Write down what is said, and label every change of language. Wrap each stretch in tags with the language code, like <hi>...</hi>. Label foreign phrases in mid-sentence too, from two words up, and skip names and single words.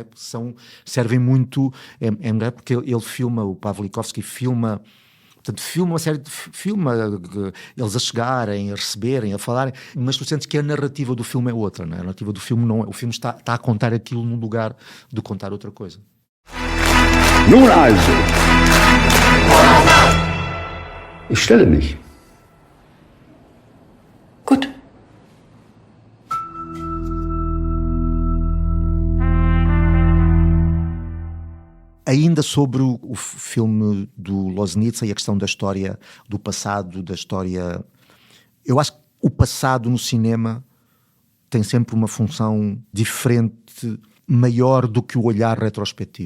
<pt>Servem muito, porque ele filma, o Pavlikovsky filma uma série de... eles a chegarem, a receberem, a falarem, mas tu sentes que a narrativa do filme é outra, não é? A narrativa do filme não é... O filme está a contar aquilo num lugar de contar outra coisa.</pt> <de>Nun also, ich stelle mich. Gut.</de> <pt>Ainda sobre o filme do Loznitsa e a questão da história, do passado, da história... Eu acho que o passado no cinema tem sempre uma função diferente, maior do que o olhar retrospectivo.</pt>